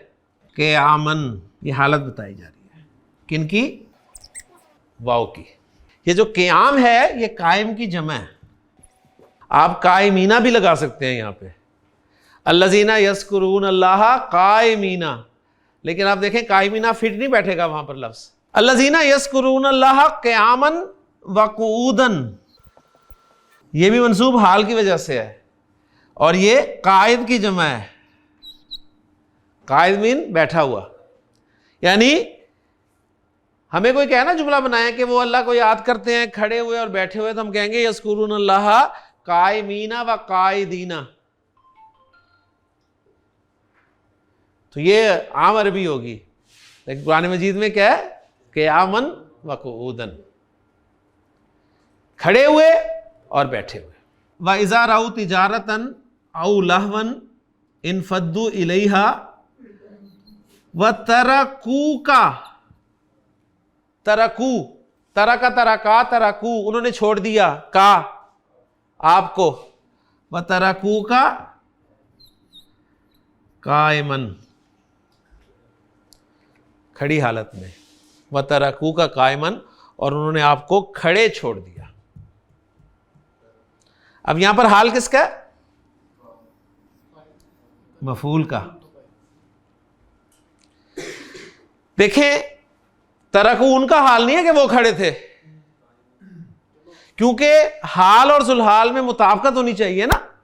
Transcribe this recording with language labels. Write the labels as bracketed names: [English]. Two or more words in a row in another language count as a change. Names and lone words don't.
[Urdu] قیاماً، یہ حالت بتائی جا رہی ہے کن کی? واو کی. یہ جو قیام ہے یہ قائم کی جمع ہے، آپ قائمین بھی لگا سکتے ہیں یہاں پہ, [Arabic] الذين يذكرون الله قائمين, [Urdu] لیکن آپ دیکھیں قائمین فٹ نہیں بیٹھے گا وہاں پر لفظ. [Arabic] الذين يذكرون الله قياما وقعودا, [Urdu] یہ بھی منصوب حال کی وجہ سے ہے، اور یہ قاعد کی جمع ہے. قاعد مین بیٹھا ہوا، یعنی ہمیں کوئی کہے نا جملہ بنائے کہ وہ اللہ کو یاد کرتے ہیں کھڑے ہوئے اور بیٹھے ہوئے، تو ہم کہیں گے [Arabic] يذكرون الله قائمين وقاعدين. [Urdu] تو یہ عام عربی ہوگی، لیکن قرآن مجید میں کیا ہے? [Arabic] قياما وقعودا, [Urdu] کھڑے ہوئے اور بیٹھے ہوئے. [Arabic] وإذا رأوا تجارة أو لهوا انفضوا إليها وتركوك، تركوا، ترك ترك تركوا, [Urdu] انہوں نے چھوڑ دیا، کا آپ کو, [Arabic] وتركوك قائما, [Urdu] کھڑی حالت میں, [Arabic] وتركوك قائما, [Urdu] اور انہوں نے آپ کو کھڑے چھوڑ دیا. اب یہاں پر حال کس کا؟ مفعول کا. دیکھیں ترکوا ان کا حال نہیں ہے کہ وہ کھڑے تھے، کیونکہ حال اور ذوالحال میں مطابقت ہونی چاہیے نا.